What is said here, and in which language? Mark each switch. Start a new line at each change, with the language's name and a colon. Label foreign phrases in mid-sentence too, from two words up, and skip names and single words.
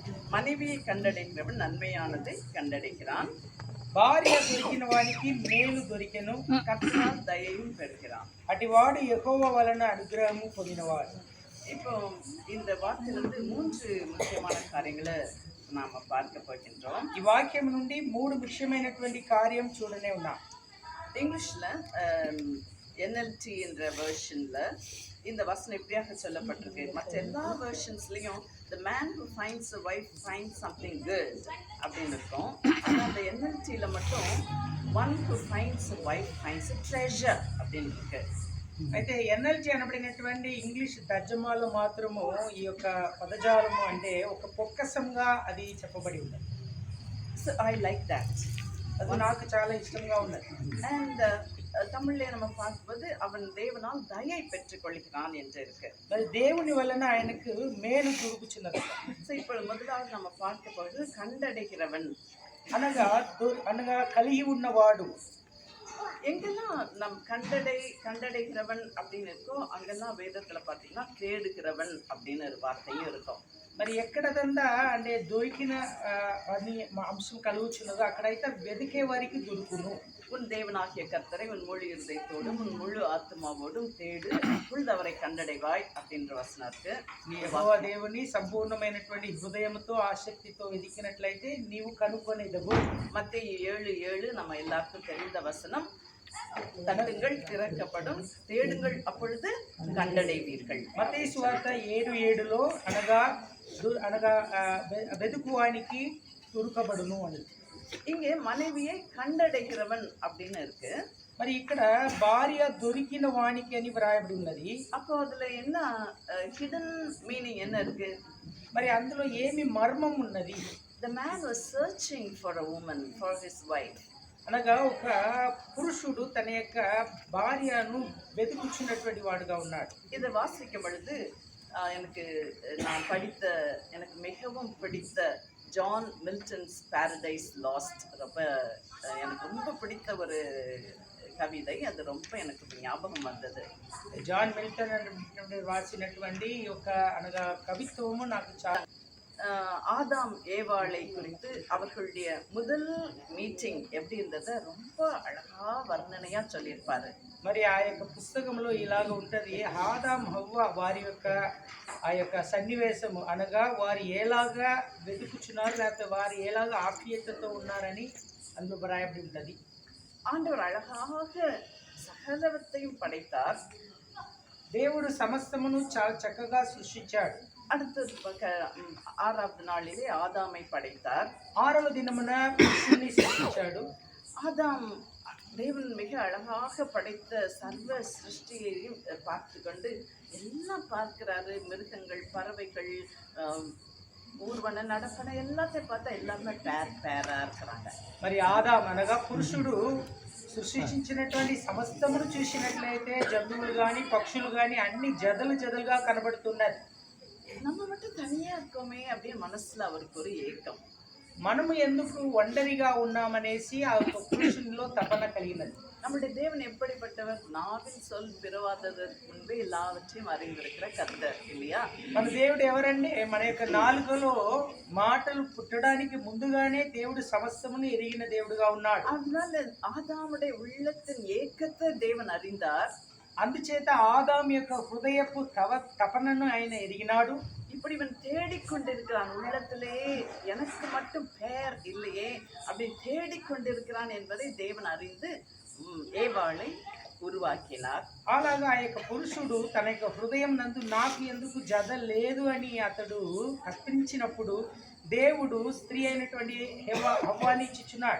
Tamil: மனைவியை கண்டடைகிறவன் நன்மையானதை கண்டடைகிறான்.
Telugu: భార్య దొరికిన వానికి మేలు దొరికెను,
Tamil: கர்த்தரால் தயையும் பெறுகிறான்.
Telugu: అటివాడు యెహోవా వలన అనుగ్రహము పొందినవాడు.
Tamil: இப்போ இந்த வார்த்தையிலிருந்து 3 முக்கியமான காரியங்களை நாம பார்க்க போகின்றோம்.
Telugu: ఈ వాక్యం నుండి 3 ముఖ్యమైనటువంటి కార్యం చూడనే ఉన్నాం.
Tamil: இங்கிலீஷ்ல NLT என்ற வெர்ஷன்ல இந்த வசனம் இப்படியாக சொல்லப்பட்டிருக்கு. மற்ற எல்லா வெர்ஷன்ஸ்லயும்
English: the man who finds a wife finds something good
Tamil: அப்படின்னு இருக்கும். ஆனால் அந்த NLTல மட்டும்
English: one who finds a wife finds a treasure
Tamil: அப்படின்னு இருக்கு.
Telugu: అయితే ఎన్ఎల్జీ అనబడినటువంటి ఇంగ్లీష్ తర్జమాలో మాత్రము ఈ యొక్క పదజాలము అంటే ఒక పొక్కసంగా అది చెప్పబడి ఉన్నది.
English: So I like that.
Telugu: అది నాకు చాలా ఇష్టంగా ఉన్నది.
Tamil: And தமிழ்ல நம்ம பார்க்கும்போது அவன் தேவனால் தயை பெற்றுக்கொள்கிறான் என்று இருக்கு.
Telugu: మరి దేవుని వలన ఆయనకు మేలు దొరుకుచున్నది. సో ఇప్పుడు
Tamil: முதலாவது நம்ம பார்க்க போகிறது கண்டடைகிறவன்
Telugu: అనగా కలిగి ఉన్నవాడు.
Tamil: எங்கெல்லாம் நம் கண்டடைகிறவன் அப்படின்னு இருக்கோ அங்கெல்லாம் வேதத்துல பார்த்தீங்கன்னா தேடுகிறவன் அப்படின்னு ஒரு வார்த்தையும் இருக்கும்.
Telugu: మరి ఎక్కడదంతా అంటే దొరికిన అని అంశం కలుగుచున్నదో అక్కడైతే వెతికే వారికి దొరుకును.
Tamil: உன் தேவனாகிய கர்த்தரை உன் முழு இருதயத்தோடும் உன் முழு ஆத்மாவோடும் தேடு, அப்பொழுது கண்டடைவாய் அப்படின்ற வசனம் இருக்கு.
Telugu: యెహోవా దేవుని సంపూర్ణమైనటువంటి హృదయంతో ఆసక్తితో వెతికినట్లయితే నీవు కనుగొనేదవు.
Tamil: மத்தேயு 7:7 நம்ம எல்லாருக்கும் தெரிந்த வசனம். தட்டுங்கள் திறக்கப்படும், தேடுங்கள் அப்பொழுது கண்டடைவீர்கள்.
Telugu: మత్తయి సువార్త 7:7లో అనగా వెతుకువానికి దొరకబడును అని.
Tamil: இங்கே மனைவியை கண்டடைகிறவன் அப்படின்னு இருக்கு.
Telugu: మరి ఇక్కడ భార్య దొరికిన వానికి అని వ్రాయబడి ఉన్నది.
Tamil: அப்போ அதுல என்ன
English: hidden meaning
Tamil: என்ன இருக்கு?
Telugu: మరి అందులో ఏమి మర్మం ఉన్నది?
English: The man was searching for a woman for his wife.
Telugu: అనగా ఒక పురుషుడు తన యొక్క భార్యను వెతుకుచున్నటువంటి వాడుగా ఉన్నాడు.
Tamil: இதை வாசிக்கும் பொழுது எனக்கு மிகவும் பிடித்த ஜான் மில்டன்ஸ் பாரடைஸ் லாஸ்ட் எனக்கு ரொம்ப பிடித்த ஒரு கவிதை. அது ரொம்ப எனக்கு ஞாபகம் வந்தது.
Telugu: జాన్ మిల్టన్ అంటే రాసినటువంటి ఒక అనగా కవిత్వము నాకు చాలా
Tamil: ஆதாம் ஏவாளை குறித்து அவர்களுடைய முதல் மீட்டிங் எப்படி இருந்ததை ரொம்ப அழகா வர்ணனையா சொல்லியிருப்பாரு.
Telugu: మరి ఆ యొక్క పుస్తకంలో ఇలాగ ఉంటుంది, ఆదాం హవ్వ వారి యొక్క ఆ యొక్క సన్నివేశము అనగా వారు ఎలాగా వెతుకుచున్నారు లేకపోతే వారు ఎలాగా ఆప్యాయతతో ఉన్నారని అందులో రాయబడి ఉంటుంది.
Tamil: ஆண்டவர் அழகாக சகலவற்றையும் படைத்தார்.
Telugu: దేవుడు సమస్తమును చాలా చక్కగా సృష్టించాడు.
Tamil: அடுத்து 6வது நாளிலே ஆதாமை படைத்தார்.
Telugu: 6వ దినమున పురుషుని సృష్టించాడు.
Tamil: ஆதாம் தேவன் மிக அழகாக படைத்த சர்வ சிருஷ்டியையும் பார்த்து கொண்டு எல்லாம் பார்க்கிறாரு. மிருகங்கள், பறவைகள், ஊர்வன நடப்பன எல்லாத்தையும் பார்த்தா எல்லாமே பேரா இருக்கிறாங்க.
Telugu: మరి ఆదాం అనగా పురుషుడు సృష్టించినటువంటి సమస్తమును చూసినట్లయితే జంతువులు కానీ పక్షులు కానీ అన్ని జదలుగా కనబడుతున్నది.
Tamil: நம்ம மட்டும் தனியா இருக்கோமே அப்படியே மனசுல அவருக்கு ஒரு ஏக்கம்.
Telugu: మనము ఎందుకు ఒంటరిగా ఉన్నామనేసి ఆ పురుషునిలో తపన కలిగినది.
Tamil: நம்முடைய தேவன் எப்படிப்பட்டவர்? நாவின் சொல் பிறவாததற்கு முன்பே எல்லாவற்றையும் அறிந்திருக்கிற கர்த்தர் இல்லையா?
Telugu: మన దేవుడు ఎవరండి? మన యొక్క నాలుకలో మాటలు పుట్టడానికి ముందుగానే దేవుడు సమస్తమును ఎరిగిన దేవుడుగా ఉన్నాడు.
Tamil: அதனால ஆதாமுடைய உள்ளத்தின் ஏக்கத்தை தேவன் அறிந்தார்.
Telugu: అందుచేత ఆదాం యొక్క హృదయపు తపనను ఆయన ఎరిగినాడు.
Tamil: இப்படி இவன் தேடிக்கொண்டிருக்கிறான், உள்ளத்திலே எனக்கு மட்டும் பெயர் இல்லையே அப்படி தேடிக்கொண்டிருக்கிறான் என்பதை தேவன் அறிந்து ஏவாளை ఉరువాకినార్.
Telugu: అలాగా ఆ యొక్క పురుషుడు తన యొక్క హృదయం నందు నాకు ఎందుకు జత లేదు అని అతడు కల్పించినప్పుడు దేవుడు స్త్రీ అయినటువంటి హవ్వాని ఇచ్చుచున్నాడు.